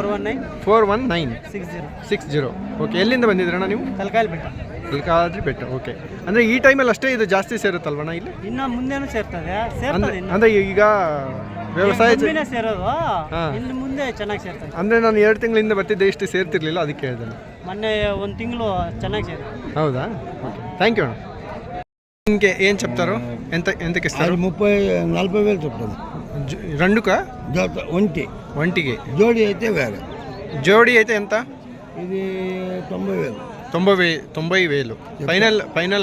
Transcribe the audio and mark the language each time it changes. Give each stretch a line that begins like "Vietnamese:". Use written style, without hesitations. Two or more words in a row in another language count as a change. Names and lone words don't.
Kannada: 419 ಓಕೆ ಎಲ್ಲಿಂದ ಬಂದಿದ್ದೀರಣ್ಣ ನೀವು ತಲಕಾದ್ರಿ ಬೆಟ್ಟ ಓಕೆ ಅಂದರೆ ಈ ಟೈಮಲ್ಲಿ ಅಷ್ಟೇ ಇದು ಜಾಸ್ತಿ ಸೇರುತ್ತಲ್ವಣ್ಣ ಇಲ್ಲಿ ಇನ್ನು ಮುಂದೆನೂ ಸೇರ್ತದೆ ಅಂದರೆ ಈಗ ವ್ಯವಸಾಯ ಸೇರೋದು ಇನ್ನು ಮುಂದೆ ಚೆನ್ನಾಗಿ ಸೇರ್ತದೆ ಅಂದರೆ ನಾನು 2 ತಿಂಗಳಿಂದ ಬರ್ತಿದ್ದೆ ಇಷ್ಟು ಸೇರ್ತಿರ್ಲಿಲ್ಲ ಅದಕ್ಕೆ ಹೇಳಿದೆ ಮೊನ್ನೆ ಒಂದು ತಿಂಗಳು ಚೆನ್ನಾಗಿ ಸೇರ್ತದೆ
Telugu: ಹೌದಾ ಓಕೆ
English: thank you
Telugu: అಣ್ಣ ఇంకే ఏం చెప్తారు ఎంతకి ఇస్తారు 40,000 చెప్తాను రెండుకా ఒంటికి జోడి అయితే వేరే జోడి అయితే ఎంత ఇది 90,000 90,000 ఫైనల్